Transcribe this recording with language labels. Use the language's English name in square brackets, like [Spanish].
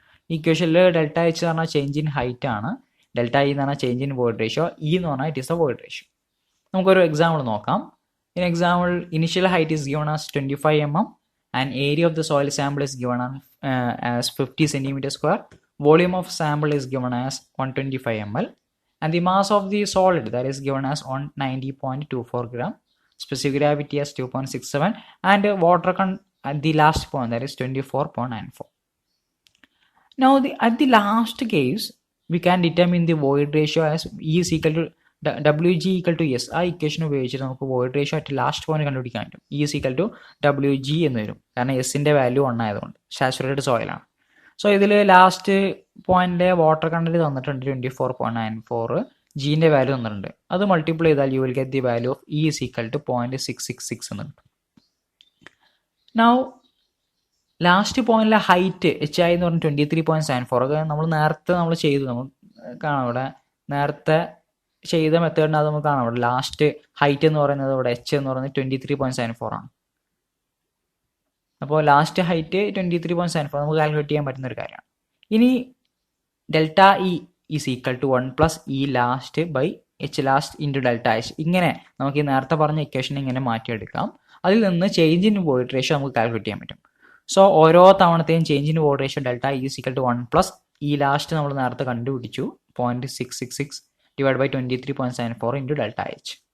[Malayalam] ഇക്വേഷനിൽ ΔH എന്ന് പറഞ്ഞാൽ ചേഞ്ച് ഇൻ ഹൈറ്റ് ആണ്, ΔE എന്ന് പറഞ്ഞാൽ change in void ratio, E എന്ന് പറഞ്ഞാൽ [English] It is a void ratio. [Malayalam] നമുക്കൊരു എക്സാമ്പിൾ നോക്കാം. [English] In example initial height is given as 25 mm and area of the soil sample is given as 50 cm². Volume of sample is given as 125 ml and the mass of the solid that is given as 190.24 gram. Specific gravity as 2.67 and water at the last point that is 24.94. Now at the last case we can determine the void ratio as E is equal to WG equal to S. [Malayalam] ആ equation ഉപയോഗിച്ചിട്ട് നമുക്ക് void ratio at last point കണ്ടുപിടിക്കാൻ പറ്റും. [English] E is equal to WG [Malayalam] എന്ന് വരും, കാരണം എസിൻ്റെ value 1 ആയതുകൊണ്ട് സാച്ചുറേറ്റഡ് സോയിലാണ്. സോ ഇതിൽ ലാസ്റ്റ് പോയിന്റിലെ വാട്ടർ കണ്ടന്റ് തന്നിട്ടുണ്ട് 24.94, ജീൻ്റെ വാല്യൂ തന്നിട്ടുണ്ട്. അത് മൾട്ടിപ്ലൈ ചെയ്താൽ [English] you will get the value of E is equal to 0.666 [Malayalam] എന്ന് കിട്ടും. നൗ ലാസ്റ്റ് പോയിന്റിലെ ഹൈറ്റ് HI എന്ന് പറഞ്ഞാൽ 23.74. ഒക്കെ നമ്മൾ ചെയ്തു, നമുക്ക് കാണാം ഇവിടെ നേരത്തെ ചെയ്ത മെത്തേഡിനകത്ത് നമുക്ക് കാണാം ഇവിടെ ലാസ്റ്റ് ഹൈറ്റ് എന്ന് പറയുന്നത് ഇവിടെ H എന്ന് പറയുന്നത് 23.74 ആണ്. അപ്പോൾ ലാസ്റ്റ് ഹൈറ്റ് 23.74 നമുക്ക് കാൽക്കുലേറ്റ് ചെയ്യാൻ പറ്റുന്ന ഒരു കാര്യമാണ്. [English] ഇനി ΔE is equal to 1 + E last by H last into ΔH. [Malayalam] ഇങ്ങനെ നമുക്ക് ഈ നേരത്തെ പറഞ്ഞ ഇക്വേഷൻ ഇങ്ങനെ മാറ്റിയെടുക്കാം. അതിൽ നിന്ന് ചേഞ്ച് ഇൻ വോയിഡ് റേഷ്യോ നമുക്ക് കാൽക്കുലേറ്റ് ചെയ്യാൻ പറ്റും. സോ ഓരോ തവണത്തെയും change in void ratio ΔE [English] is equal to 1 + E last [Malayalam] നമ്മൾ നേരത്തെ കണ്ടുപിടിച്ചു 0.666 [English] Divide by 23.74 into ΔH.